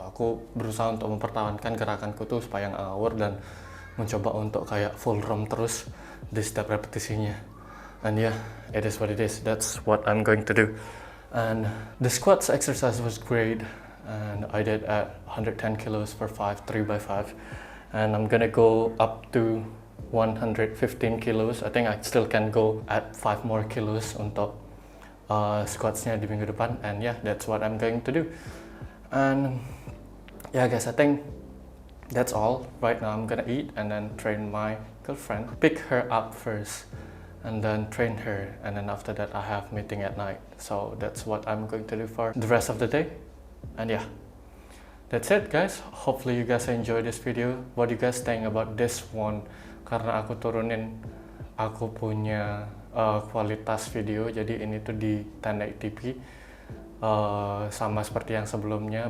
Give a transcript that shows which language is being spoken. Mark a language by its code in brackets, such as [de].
[id] Aku berusaha untuk mempertahankan gerakanku tuh supaya nggak ngawur dan mencoba untuk kayak full ROM terus di setiap repetisinya. [en] And yeah, it is what it is. That's what I'm going to do. And the squats exercise was great, and I did at 110 kilos for 3x5, and I'm gonna go up to 115 kilos. I think I still can go at 5 more kilos [id] untuk squatsnya di minggu depan. [en] And yeah, that's what I'm going to do. And yeah guys, I think that's all. Right now I'm gonna eat and then train my girlfriend, pick her up first, and then train her, and then after that I have meeting at night. So that's what I'm going to do for the rest of the day. And yeah, that's it guys. Hopefully you guys enjoy this video. What do you guys think about this one? [id] Karena aku turunin aku punya kualitas video, jadi ini tuh di 1080p sama seperti yang sebelumnya.